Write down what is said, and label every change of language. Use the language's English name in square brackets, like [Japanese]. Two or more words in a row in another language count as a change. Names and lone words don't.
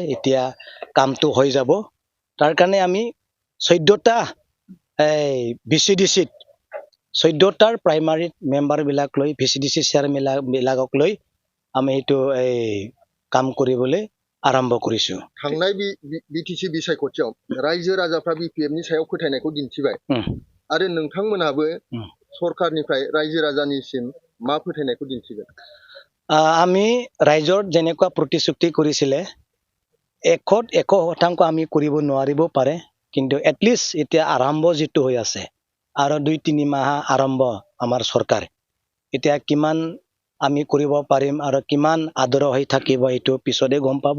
[Assamese] এতিয়া কামটো হৈ যাব। তাৰ কাৰণে আমি 14টা VCDCত 14টাৰ প্ৰাইমাৰীত মেম্বাৰবিলাক লৈ, VCDC চেয়াৰবিলাকক লৈ আমি এইটো কাম কৰিবলৈ আৰম্ভ কৰিছোঁ। [Bodo] थांनाय BTC बिसायख'थियाव रायजो राजाफ्रा BPFनि सायाव फोथायनायखौ दिन्थिबाय आरो नोंथांमोनहाबो सरकारनिफ्राय रायजो राजानिसिम मा फोथायनायखौ दिन्थिगोन? [Assamese] আমি ৰাইজৰ যেনেকুৱা প্ৰতিশ্ৰুতি কৰিছিলে 100% আমি কৰিব নোৱাৰিব পাৰে, কিন্তু এটলিষ্ট এতিয়া আৰম্ভ যিটো হৈ আছে আৰু 2-3 মাহ আৰম্ভ আমাৰ চৰকাৰ, এতিয়া কিমান আমি কৰিব পাৰিম আৰু কিমান আদৰ হৈ থাকিব এইটো পিছতে গম পাব।